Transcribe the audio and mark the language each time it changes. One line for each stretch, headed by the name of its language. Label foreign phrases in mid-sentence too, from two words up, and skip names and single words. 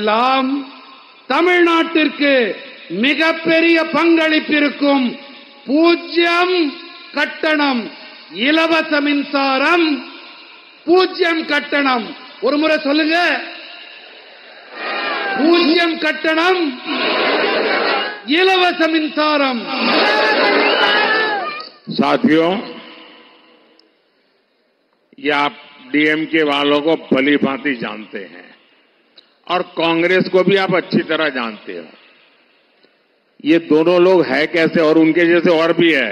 Tamil: இவற்றிலெல்லாம் தமிழ்நாட்டிற்கு மிகப்பெரிய பங்களிப்பிருக்கும். பூஜ்யம் கட்டணம், இலவச மின்சாரம், பூஜ்யம் கட்டணம். ஒரு முறை சொல்லுங்க, பூஜ்யம் கட்டணம், இலவச மின்சாரம்.
Hindi: साथियों, ये आप डीएमके वालों को भली भांति जानते हैं और कांग्रेस को भी आप अच्छी तरह जानते हो. ये दोनों लोग है कैसे, और उनके जैसे और भी है.